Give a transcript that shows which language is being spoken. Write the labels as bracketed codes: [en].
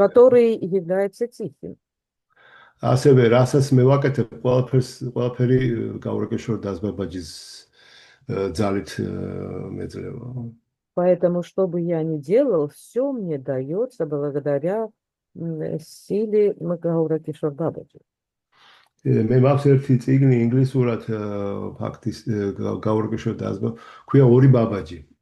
[ru] который является тихим. [ka] ასევე რასაც მე ვაკეთებ, ყველაფერი გაურაკეშორ დაზბაბაჯის ძალით მეძლევა. [ru] Поэтому, что бы я ни делал, все мне дается благодаря силе Гаура Кишор Бабаджи. [ka] მე მაქვს ერთი წიგნი ინგლისურად ფაქტის გაურაკეშორ დაზბა, ქვია ორი ბაბაჯი.